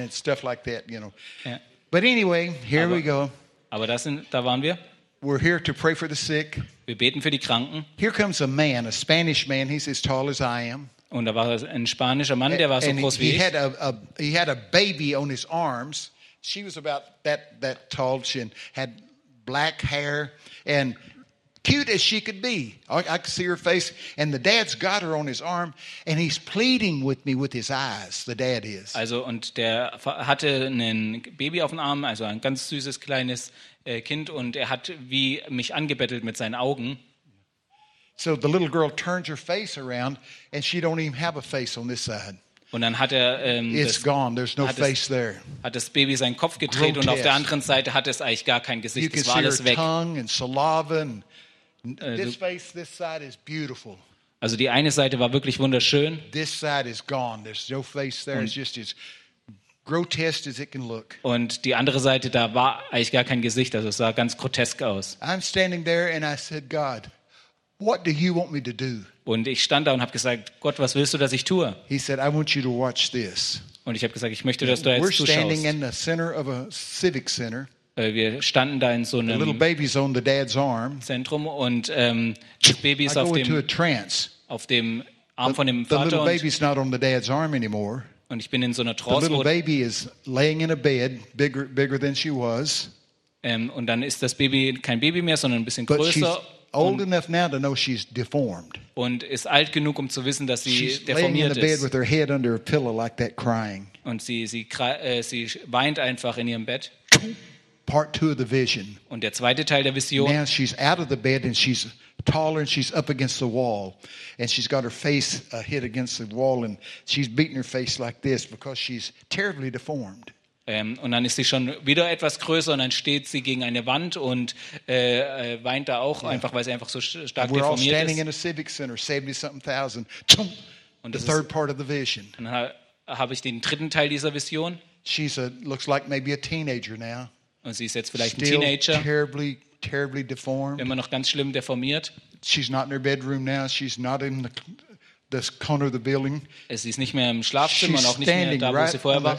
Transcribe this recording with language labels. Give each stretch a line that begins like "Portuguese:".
English: And stuff like that, you know. Yeah. But anyway, here we go.
German: Aber da waren wir.
English: We're here to pray for the sick.
German: Wir beten für die Kranken.
English: Here comes a man, a Spanish man. He's as tall as I am.
German: Und da war ein spanischer Mann, der war so groß wie ich.
English: He had a baby on his arms. She was about that tall. She had black hair and cute as she could be. I could see her face. And the dad's got her on his arm and he's pleading with me with his eyes. The dad is.
German: Also, und der hatte ein Baby auf dem Arm, also ein ganz süßes, kleines Kind und er hat wie mich angebettelt mit seinen Augen.
English: So the little girl turns her face around and she don't even have a face on this side.
German: Und dann hat er hat das Baby seinen Kopf gedreht.
English: Grotesque.
German: Und auf der anderen Seite hat es eigentlich gar kein Gesicht.
English: You
German: das war alles weg.
English: Tongue and saliva and this face, this side is beautiful.
German: Also die eine Seite war wirklich wunderschön.
English: This side is gone. There's no face there. It's just as grotesque as it can look.
German: Und die andere Seite, da war eigentlich gar kein Gesicht. Also es sah ganz grotesk aus.
English: I'm standing there and I said, God, what do you want me to do?
German: Und ich stand da und habe gesagt, Gott, was willst du, dass ich tue?
English: He said, I want you to watch this.
German: Und ich habe gesagt, ich möchte, dass du jetzt zuschaust.
English: We're standing in the center of a civic center.
German: Wir standen da in so einem
English: the little baby's on the dad's arm.
German: Zentrum und das Baby ist auf dem Arm von dem Vater.
English: The little baby's not on the dad's arm anymore.
German: Und ich bin in so einer Trance.
English: The little baby is laying in a bed bigger than she was.
German: Und dann ist das Baby kein Baby mehr, sondern ein bisschen größer.
English: Old enough now to know she's deformed.
German: Und ist alt genug, um zu wissen, dass sie deformiert ist.
English: She's laying in a bed with her head under a pillow like that, crying.
German: Und sie weint einfach in ihrem Bett.
English: Part two of the vision.
German: Und der zweite Teil der Vision.
English: Now she's out of the bed and she's taller and she's up against the wall and she's got her face hit against the wall and she's beating her face like this because she's terribly deformed.
German: Und dann ist sie schon wieder etwas größer und dann steht sie gegen eine Wand und weint da auch einfach, weil sie einfach so stark deformiert ist.
English: We're all standing in a civic center, 70-something thousand. Tum, und the third part of the vision.
German: Dann habe ich den dritten Teil dieser Vision.
English: She's a, looks like maybe a teenager now.
German: Und sie ist jetzt vielleicht ein Teenager.
English: Terribly, terribly deformed.
German: Immer noch ganz schlimm deformiert.
English: She's not in her bedroom now. She's not in the this corner of the building.
German: Sie ist nicht mehr im Schlafzimmer und auch nicht mehr da, wo sie vorher war.